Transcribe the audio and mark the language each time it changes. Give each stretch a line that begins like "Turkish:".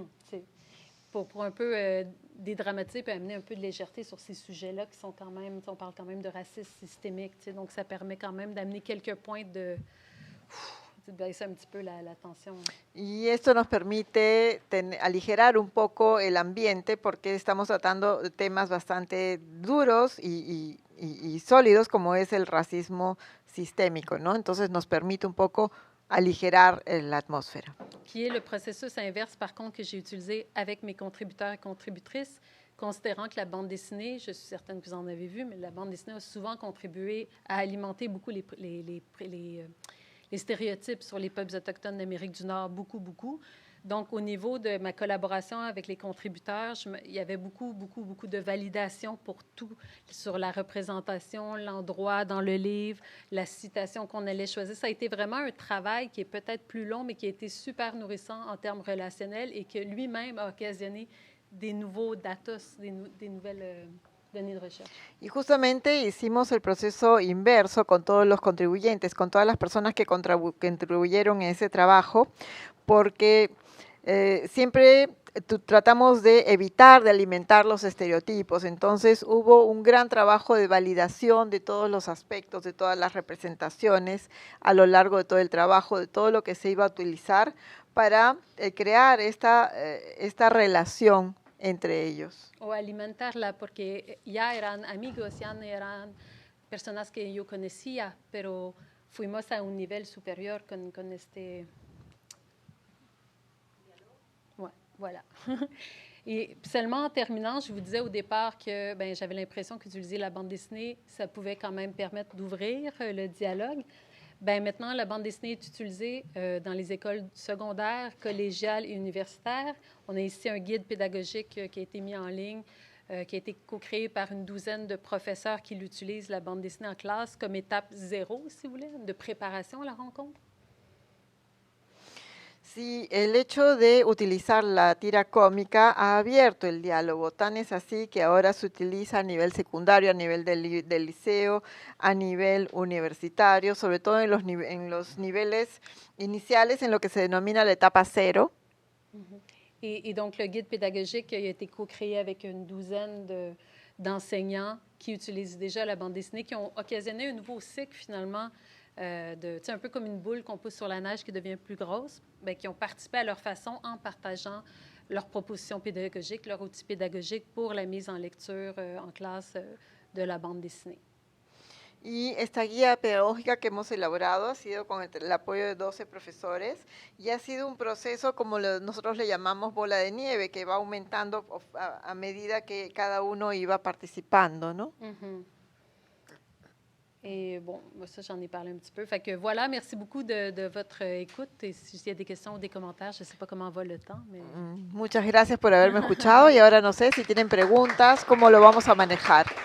French: C'est pour un peu dédramatiser et amener un peu de légèreté sur ces sujets-là qui sont quand même, on parle quand même de racisme systémique, donc ça permet quand même d'amener quelques points de baisser un petit peu la tension.
Spanish: Y esto nos permite aligerar un poco el ambiente porque estamos tratando de temas bastante duros y sólidos como es el racismo sistémico, ¿no? Entonces nos permite un poco aligerar la atmósfera.
French: Qui est le processus inverse, par contre, que j'ai utilisé avec mes contributeurs et contributrices, considérant que la bande dessinée, je suis certaine que vous en avez vu, mais la bande dessinée a souvent contribué à alimenter beaucoup les stéréotypes sur les peuples autochtones d'Amérique du Nord, beaucoup. Donc, au niveau de ma collaboration avec les contributeurs, il y avait beaucoup de validation pour tout, sur la représentation, l'endroit dans le livre, la citation qu'on allait choisir. Ça a été vraiment un travail qui est peut-être plus long, mais qui a été super nourrissant en termes relationnels et que lui-même a occasionné des nouveaux datos, des nouvelles données de recherche.
Spanish: Y justamente hicimos el proceso inverso con todos los contribuyentes, con todas las personas que contribuyeron en ese trabajo, porque siempre tratamos de evitar de alimentar los estereotipos. Entonces hubo un gran trabajo de validación de todos los aspectos, de todas las representaciones a lo largo de todo el trabajo, de todo lo que se iba a utilizar para crear esta relación entre ellos. O alimentarla, porque ya eran amigos, ya no eran personas que yo conocía, pero fuimos a un nivel supérieur con este...
French: Ouais, voilà. Et seulement en terminant, je vous disais au départ que j'avais l'impression qu'utiliser la bande dessinée, ça pouvait quand même permettre d'ouvrir le dialogue. Maintenant, la bande dessinée est utilisée dans les écoles secondaires, collégiales et universitaires. On a ici un guide pédagogique qui a été mis en ligne, qui a été co-créé par une douzaine de professeurs qui l'utilisent, la bande dessinée en classe, comme étape 0, si vous voulez, de préparation à la rencontre.
Spanish: Sí, el hecho de utilizar la tira cómica ha abierto el diálogo, tan es así que ahora se utiliza a nivel secundario, a nivel del liceo, a nivel universitario, sobre todo en los niveles iniciales, en lo que se denomina la etapa 0.
French: Et donc, le guide pédagogique a été co-créé avec une douzaine d'enseignants qui utilisent déjà la bande dessinée, qui ont occasionné un nouveau cycle, finalement, un peu comme une boule qu'on pousse sur la neige qui devient plus grosse, qui ont participé à leur façon en partageant leurs propositions pédagogiques, leurs outils pédagogiques pour la mise en lecture en classe de la bande dessinée.
Spanish: Y esta guía pedagógica que hemos elaborado ha sido con el apoyo de 12 profesores y ha sido un proceso, como nosotros le llamamos bola de nieve, que va aumentando a medida que cada uno iba participando, ¿no?
French: Et bon, ça, j'en ai parlé un petit peu. Fait que voilà, merci beaucoup de votre écoute. Et s'il y a des questions ou des commentaires, je ne sais pas comment va le temps, mais...
Spanish: Muchas gracias por haberme escuchado y ahora no sé si tienen preguntas, cómo lo vamos a manejar.